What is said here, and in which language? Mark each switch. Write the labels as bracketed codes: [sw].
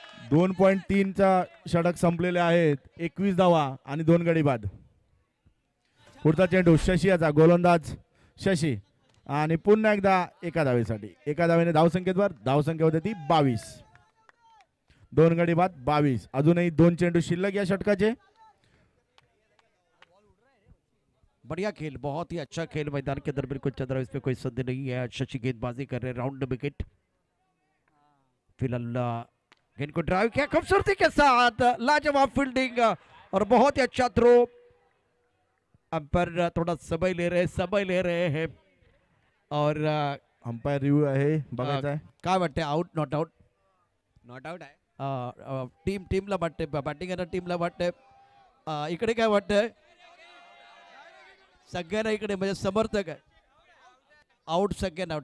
[mr] 2.3चा षटक संपलेले आहेत. 21 धावा आणि 2 गडी बाद. पुढचा चेंडू शशी याचा. गोलंदाज शशी आणि पुन्हा एकदा एका धावेसाठी. एका धावेने धावसंख्येवर धावसंख्या होते ती 22. 2 गडी बाद 22. अजूनही 2 चेंडू शिल्लक या षटकाचे. [hi] बढ़िया खेल, बहुत ही अच्छा खेल. मैदान के अंदर बिल्कुल चल रहा है, इसमें कोई संदेह नहीं है. शशि गेंदबाजी कर रहे हैं, राउंड विकेट. फिलहाल गेंद को ड्राइव किया खूबसूरती के साथ, लाजवाब फील्डिंग और बहुत ही अच्छा थ्रो. अंपायर थोड़ा समय ले रहे हैं और [mr] अंपायर रिव्ह्यू आहे, बघायचा आहे. काय वाटते, out not out? Not out आहे. टीमला वाटते, बॅटिंग करणाऱ्या टीमला वाटते. इकडे काय वाटतंय सगळ्यांना, इकडे म्हणजे समर्थक आहे आउट सगळ्यांना.